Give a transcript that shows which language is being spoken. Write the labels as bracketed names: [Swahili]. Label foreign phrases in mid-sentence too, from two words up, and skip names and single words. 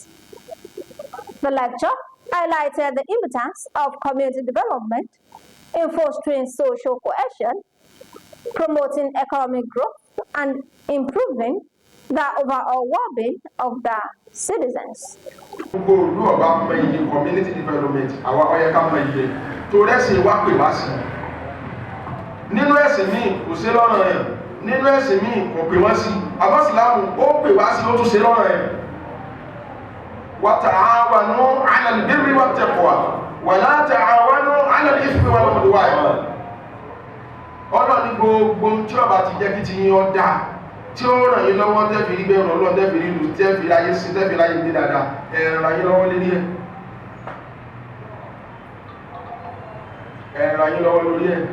[English] The lecture highlighted the importance of community development in fostering social cohesion, promoting economic growth, and improving the overall well-being of the citizens. Community development, [Yoruba] to rest wá pè wá sí. Nínú ẹ̀sìn míì kò ṣe lọ́rọ̀ yẹn, nínú ẹ̀sìn míì kò pè wọ́n sí. Àmọ́ Ìsìlámù ó pè wá sí, ó tún ṣe lọ́rọ̀ yẹn. [Arabic] وتعاونوا على البر والتقوى ولا تعاونوا على الإثم والعدوان. [Yoruba] Ọlọ́run ní gbogbo tí ó bá ti jẹ́ kí ti yín ó dáa, tí ó ràn yín lọ́wọ́ tẹ́ fi rí bẹ́ẹ̀ Ọlọ́run, tẹ́ fi rí ìlú, tẹ́ fi ráyé sí, tẹ́ fi ráyé gbé dáadáa, ẹ ràn yín lọ́wọ́ lérí ẹ̀. Ẹ ràn yín lọ́wọ́ lórí ẹ̀.